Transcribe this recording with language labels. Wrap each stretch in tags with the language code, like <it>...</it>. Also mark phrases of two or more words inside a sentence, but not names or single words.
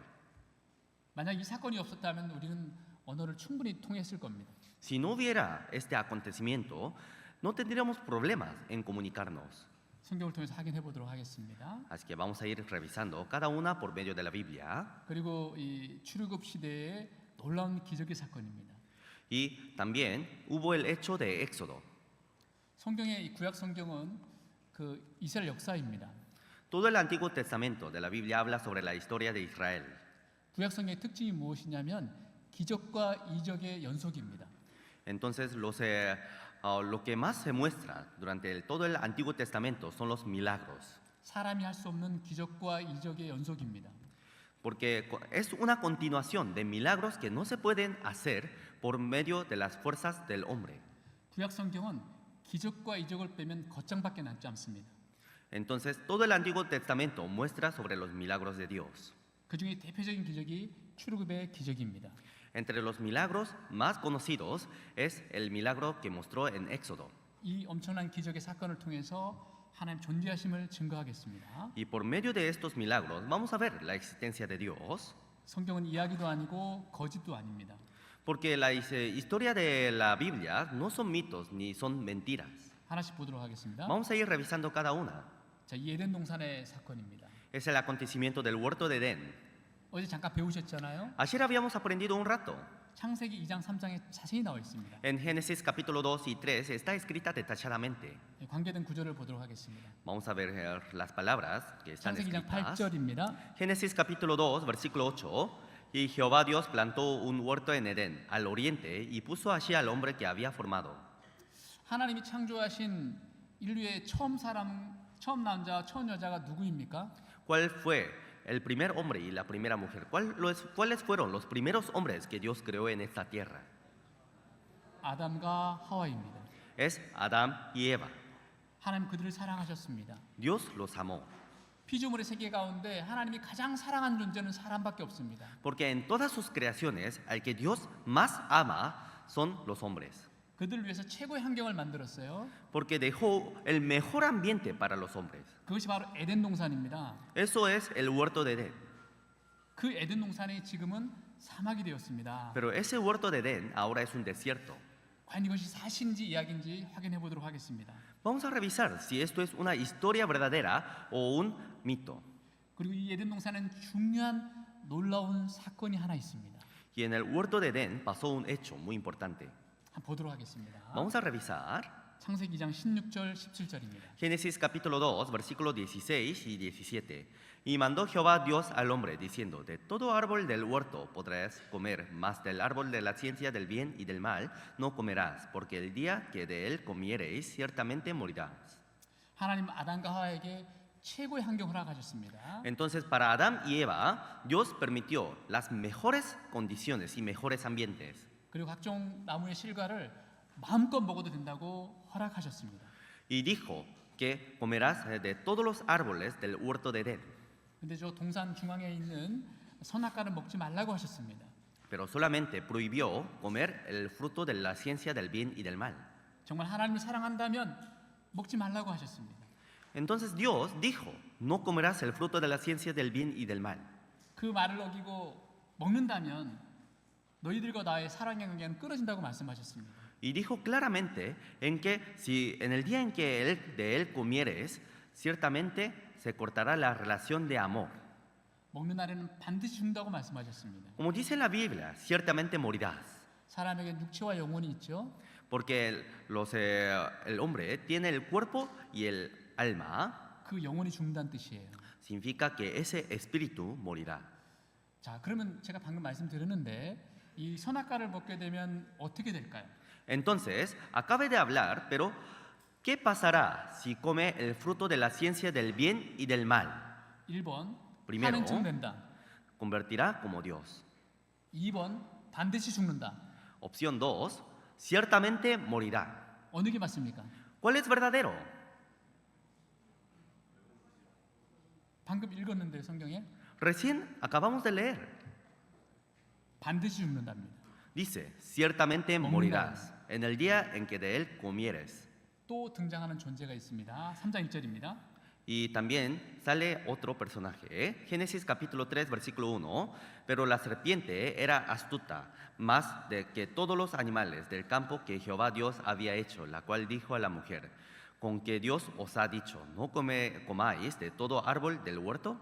<ko>만약 이 사건이 없었다면 우리는 언어를 충분히 통했을 겁니다.</ko> <es>Si no hubiera este acontecimiento, no tendríamos problemas en comunicarnos.</es> <ko>성경을 통해서 확인해 보도록 하겠습니다.</ko> <es>Así que vamos a ir revisando cada una por medio de la Biblia.</es> <ko>그리고 이 출애굽 시대의 놀라운 기적의 사건입니다.</ko> <es>Y también hubo el hecho de Éxodo.</es> <ko>성경의 이 구약 성경은 그 이스라엘 역사입니다.</ko> <es>Todo el Antiguo Testamento de la Biblia habla sobre la historia de Israel.</es> <ko>구약 성경의 특징이 무엇이냐면 기적과 이적의 연속입니다.</ko> <es>Entonces, lo que más se muestra durante todo el Antiguo Testamento son los milagros,</es> <ko>사람이 할 수 없는 기적과 이적의 연속입니다.</ko> <es>porque es una continuación de milagros que no se pueden hacer por medio de las fuerzas del hombre.</es> <ko>구약 성경은 기적과 이적을 빼면 겉장밖에 남지 않습니다.</ko> <es>Entonces, todo el Antiguo Testamento muestra sobre los milagros de Dios.</es> <ko>그 중에 대표적인 기적이 출애굽의 기적입니다.</ko> <es>Entre los milagros más conocidos es el milagro que mostró en Éxodo.</es> <ko>이 엄청난 기적의 사건을 통해서 하나님 존재하심을 증거하겠습니다.</ko> <es>Y por medio de estos milagros vamos a ver la existencia de Dios,</es> <ko>성경은 이야기도 아니고 거짓도 아닙니다.</ko> <es>porque la historia de la Biblia no son mitos ni son mentiras.</es> <ko>하나씩 보도록 하겠습니다.</ko> <es>Vamos a ir revisando cada una.</es> <ko>자, 이 에덴 동산의 사건입니다.</ko> <es>Es el acontecimiento del huerto de Edén.</es> <ko>어제 잠깐 배우셨잖아요.</ko> <es>Ayer habíamos aprendido un rato.</es> <ko>창세기 2장 3장에 자세히 나와 있습니다.</ko> <es>En Génesis capítulo 2 y 3 está escrita detalladamente.</es> <ko>관계된 구절을 보도록 하겠습니다.</ko> <es>Vamos a ver las palabras que están</es> <ko>창세기 2장</ko> <es>escritas.</es> <ko>8절입니다.</ko> <es>Génesis capítulo 2, versículo 8. Y Jehová Dios plantó un huerto en Edén, al oriente, y puso allí al hombre que había formado.</es> <ko>하나님이 창조하신 인류의 처음 남자, 처음 여자가 누구입니까?</ko> <es>¿Cuál fue el primer hombre y la primera mujer? ¿Cuáles fueron los primeros hombres que Dios creó en esta tierra?</es> <ko>아담과 하와입니다.</ko> <es>Es Adán y Eva.</es> <ko>하나님 그들을 사랑하셨습니다.</ko> <es>Dios los amó.</es> <ko>피조물의 세계 가운데 하나님이 가장 사랑하는 존재는 사람밖에 없습니다.</ko> <es>Porque en todas sus creaciones, al que Dios más ama son los hombres.</es> <ko>그들을 위해서 최고의 환경을 만들었어요.</ko> <es>Porque dejó el mejor ambiente para los hombres.</es> <ko>그것이 바로 에덴 동산입니다.</ko> <es>Eso es el huerto de Edén.</es> <ko>그 에덴 동산이 지금은 사막이 되었습니다.</ko> <es>Pero ese huerto de Edén ahora es un desierto.</es> <ko>과연 이것이 사실인지 이야기인지 확인해 보도록 하겠습니다.</ko> <es>Vamos a revisar si esto es una historia verdadera o un mito.</es> <ko>그리고 이 에덴 동산은 중요한 놀라운 사건이 하나 있습니다.</ko> <es>Y en el huerto de Edén pasó un hecho muy importante.</es> <ko>한번 보도록 하겠습니다.</ko> <es>Vamos a revisar</es> <ko>창세기 2장 16절 17절입니다.</ko> <es>Génesis capítulo 2, versículos 16 y 17. Y mandó Jehová Dios al hombre, diciendo, de todo árbol del huerto podrás comer, mas del árbol de la ciencia del bien y del mal no comerás, porque el día que de él comiereis, ciertamente morirás.</es> <ko>하나님 아담과 하와에게 최고의 환경을 허락하셨습니다.</ko> <es>Entonces, para Adán y Eva, Dios permitió las mejores condiciones y mejores ambientes.</es> <ko>그리고 각종 나무의 실과를 마음껏 먹어도 된다고 허락하셨습니다.</ko> <es>Y dijo que comerás de todos los árboles del huerto de Edén.</es> <ko>근데 저 동산 중앙에 있는 선악과를 먹지 말라고 하셨습니다.</ko> <es>Pero solamente prohibió comer el fruto de la ciencia del bien y del mal.</es> <ko>정말 하나님을 사랑한다면 먹지 말라고 하셨습니다.</ko> <es>Entonces Dios dijo, no comerás el fruto de la ciencia del bien y del mal.</es> <ko>그 말을 어기고 먹는다면 너희들과 나의 사랑의 관계는 끊어진다고 말씀하셨습니다.</ko> <es>Y dijo claramente en que si en el día en que de él comieres, ciertamente se cortará la relación de amor.</es> <ko>먹는 날에는 반드시 죽는다고 말씀하셨습니다.</ko> <es>Como dice la Biblia, ciertamente morirás.</es> <ko>사람에게 육체와 영혼이 있죠.</ko> <es>Porque el hombre tiene el cuerpo y el alma,</es> <ko>그 영혼이 죽는다는 뜻이에요.</ko> <es>significa que ese espíritu morirá.</es> <ko>자, 그러면 제가 방금 말씀드렸는데 이 선악과를 먹게 되면 어떻게 될까요?</ko> <es>Entonces, acabe de hablar, pero ¿qué pasará si come el fruto de la ciencia del bien y del mal?</es> <ko>1번</ko> <es>Primero.</es> <ko>하는 척 된다.</ko> <es>Convertirá como Dios.</es> <ko>2번 반드시 죽는다.</ko> <es>Opción 2, ciertamente morirá.</es> <ko>어느 게 맞습니까?</ko> <es>¿Cuál es verdadero?</es> <ko>방금 읽었는데 성경에</ko> <es>Recién acabamos de leer.</es> <ko>반드시 죽는답니다.</ko> <es>Dice, ciertamente morirás en el día en que de él comieres.</es> <ko>또 등장하는 존재가 있습니다. 3장 1절입니다.</ko> <es>Y también sale otro personaje. Génesis capítulo 3, versículo 1. Pero la serpiente era astuta, más de que todos los animales del campo que Jehová Dios había hecho, la cual dijo a la mujer, ¿con que Dios os ha dicho, no comáis de todo árbol del huerto?</es>